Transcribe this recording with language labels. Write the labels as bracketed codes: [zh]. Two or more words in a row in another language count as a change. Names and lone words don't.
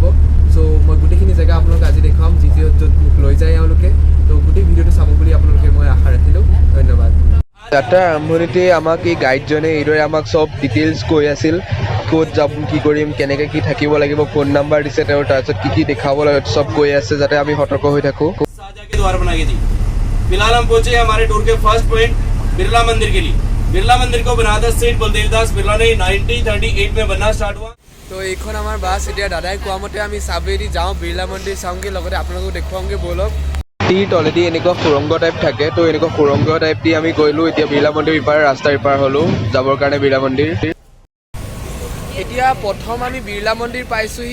[as] চ' মই গোটেইখিনি জেগা আপোনালোকে আজি দেখুৱাম, য'ত মোক লৈ যায় এওঁলোকে। তো গোটেই ভিডিঅ'টো চাব বুলি আপোনালোকে মই আশা ৰাখিলোঁ। ধন্যবাদ। যাত্ৰাৰ আৰম্ভণিতে আমাক এই গাইডজনে এইদৰে আমাক চব ডিটেইলছ কৈ আছিল, ক'ত যাম, কি কৰিম, কেনেকৈ কি থাকিব লাগিব, [en] phone number [as] দিছে তেওঁৰ, তাৰপিছত কি দেখাব লাগে চব কৈ আছে, যাতে আমি সতৰ্ক হৈ থাকোঁ। [hi] फिलहाल हम पहुंचे हमारे टूर के [en] first point [hi] बिरला मंदिर के लिए। बिरला मंदिर को बनाया था सेठ बलदेवदास बिरला ने 1938 में बनना स्टार्ट हुआ। [as] তো এইখন আমাৰ বাছ। এতিয়া দাদাই কোৱা মতে আমি চাবেদি যাওঁ, বিৰলা মন্দিৰ চাওঁগৈ, লগতে আপোনালোকক দেখুৱাওঁগৈ, ব'লক। টিৰ তলেদি এনেকুৱা সুৰংগ টাইপ থাকে, তো এনেকুৱা সুৰংগ টাইপ দি আমি গৈলোঁ। এতিয়া বিৰলা মন্দিৰ ইপাৰ ৰাস্তাৰ ইপাৰ হ'লোঁ যাবৰ কাৰণে বিৰলা মন্দিৰ। এতিয়া প্ৰথম আমি বিৰলা মন্দিৰ পাইছোঁহি।